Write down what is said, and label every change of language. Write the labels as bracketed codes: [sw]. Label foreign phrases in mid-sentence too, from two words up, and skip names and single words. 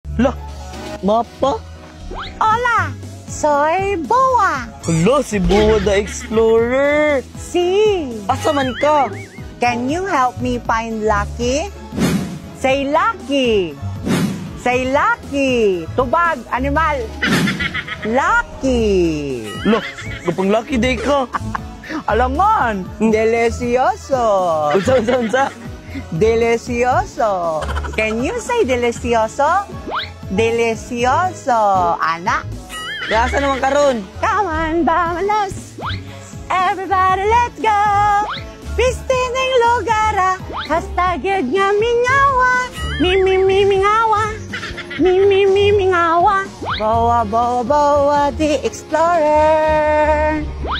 [ceb] Lah, mapa? [es] Hola, soy Boa. [ceb] Hala, si Boa the Explorer. [es] Si, [ceb] Asa man ka? [en] can you help me find Lucky? Say Lucky. Say Lucky. [ceb] Tubag, animal. Lucky. Lah, kapang [en] lucky day [ceb] ka. [es] Alamon, delicioso. [ceb] Unsa? [es] Delicioso. [en] Can you say delicioso? [es] Delicioso. Anak. [ceb] Asa naman karon? [en] Come on, vámonos. Everybody, let's go. [ceb] Piste ng lugar, hasta gyud nga mingawa. Mingawa. Mingawa. [en] Boa, the explorer.